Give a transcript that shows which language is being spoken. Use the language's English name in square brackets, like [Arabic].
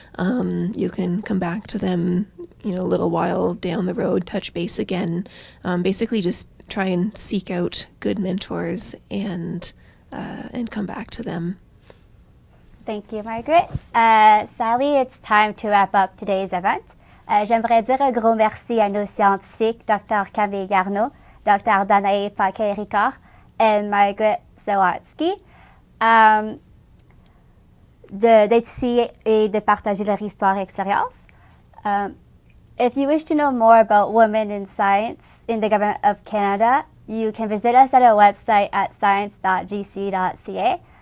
[English] You can come back to them, a little while down the road, touch base again. Basically just try and seek out good mentors and come back to them. Thank you, Margaret. Sally, it's time to wrap up today's event. [French] J'aimerais dire un gros merci à nos scientifiques, Dr. Camille Garneau, Dr. Danae Paquet-Ricard, and Margaret Zawatsky, d'être ici et de partager leur histoire et expérience. [English] If you wish to know more about women in science in the Government of Canada, you can visit us at our website at science.gc.ca.